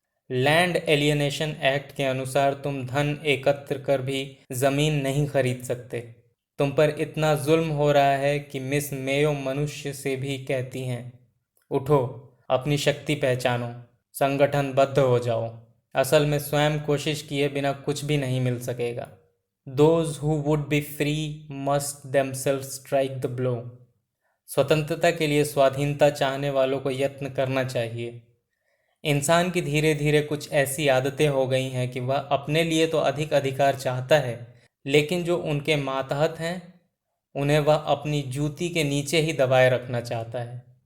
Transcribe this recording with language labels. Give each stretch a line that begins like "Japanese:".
Hindi: Land alienation act के अनुसार तुम धन एकत्र कर भी जमीन नहीं खरीद सकते। तुम पर इतना जुल्म हो रहा है कि मिस मेयो मनुष्य से भी कहती हैं, उठो, अपनी शक्ति पहचानो, संगठनबद्ध हो जाओ। असल में स्वयं कोशिश किए बिना कुछ भी नहीं मिल सकेगा।
English: Those who would be free must themselves strike the blow।
Hindi: स्वतंत्रता के लिए स्वाधीनता चाहने वालों को यत्न करना चाहिए। इंसान की धीरे धीरे कुछ ऐसी आदतें हो गई हैं कि वह अपने लिए तो अधिक अधिकार चाहता है, लेकिन जो उनके मातहत हैं उन्हें वह अपनी जूती के नीचे ही दबाए रखना चाहता है।